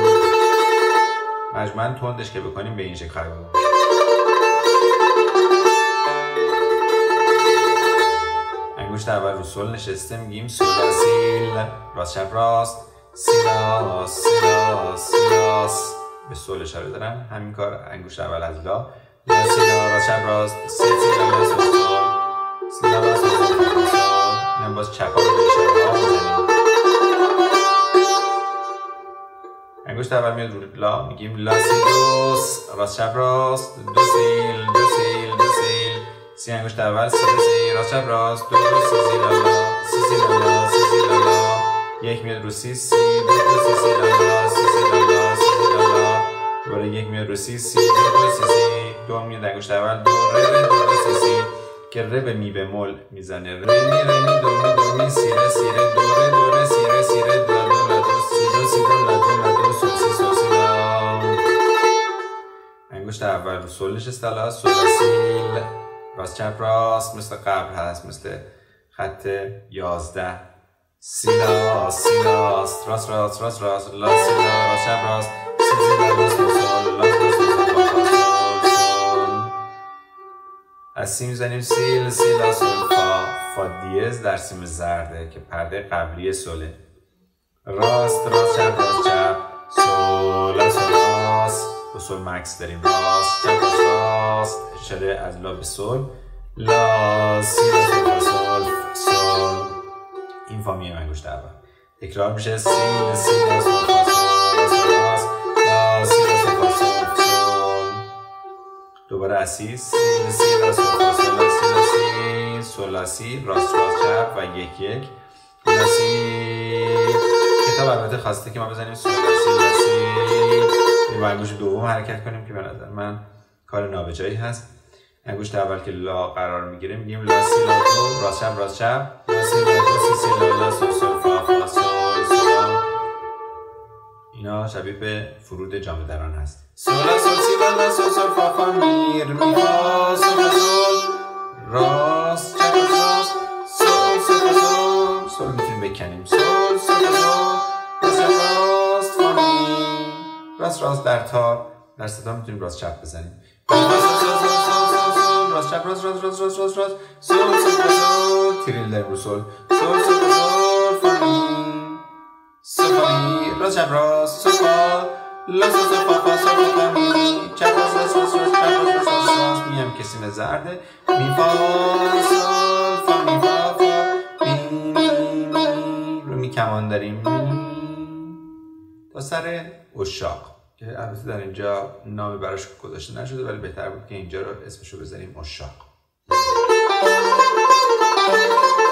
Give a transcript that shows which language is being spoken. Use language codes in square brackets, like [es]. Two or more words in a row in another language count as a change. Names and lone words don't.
[fa] مجموعاً تندش که بکنیم به این شکل خواهد بود. انگشت اول رو سول نشسته، میگیم سول لا سیل. راست چپ راست. سیلاس سیلاس سیلاس. به سول اشاره دارم. همین کار انگشت اول از لا. لا سی لا. راست چپ راست. سی سی لا سول سول. سی لا سول سول سول. اینم باز چپ ها رو به اشاره ها میزنیم. انگشت اول میاد رو لا، میگیم لا سی دوس. راست چپ راست. دو سیل دو سیل دو سیل. سی انگشت اول. سی دو سی. راست چپ راست. دو سی سی لا لا. سی سی لا لا. سی سی لا لا. یک میاد رو سی سی دو سی سی لا لا. سی سی لا لا. سی سی لا لا. دوباره یک میاد رو سی سی دو سی سی. دو میاد انگشت اول. دو ره دو سی سی که ره به می بمول میزنه. ره می دو می سیره سیره دوره سیره سیره لا دو لا دو سی دو سی دو لا دو لا دو سول سی سول سی لا. انگشت اول رو سول نشسته. لا سول سیل. راست چپ راست مثل قبل هست، مثل خط 11. سیلاس سیلاس. راست راست راست راست. لا سیلا. راست چپ راست. سی سی لا لا سول سول. لا سول سول فا فا سول سول. از سی میزنیم سیل سیلا سول فا. فا دیز در سیم زرده که پرده قبلی سوله. راست راست چپ راست چپ. سول سول راست. با سول مکس داریم. راست چپ راست راست. اشاره از لا به سول. لا سی لا سول فا سول سول. این فا میه انگشت اول. تکرار میشه سی سی لا سول فا سول لا سول لا سی لا سول فا سول سول. دوباره اسی سی سی لا سول فا سول لا سی لا سی سول لا سی راست راست چپ و یک یک لا سی. کتاب البته خواسته که ما بزنیم سول لا سی لا سی با انگشت دوم حرکت کنیم که به نظر من کار نابجایی هست. انگشت اول که لا قرار میگیره میگیم لا سی لا دو راست چپ لا سی لا دو سی سی لا لا سول سول فا فا سول سول. اینا شبیه به فرود جامه دران هست. سول لا سول سی لا لا سول سول فا فا میر می فا سول سول راست چپ راست سول سول سول سول میتونیم بکنیم سول سول سول راست فا می راست در تار در ستا میتونیم راست چپ بزنیم. راست چپ راست سول سول سول تریل در رو سول سول سول سول فا می سول فا می راست چپ راست سول فا لا سول سول فا فا سول فا می چپ راست چپ راست می هم کسیم زرده می فا سول فا می فا فا می رو می کمان داریم می تا سر عشاق که البته در اینجا نامی براش گذاشته نشده ولی بهتر بود که اینجا رو اسمشو بذاریم عشاق.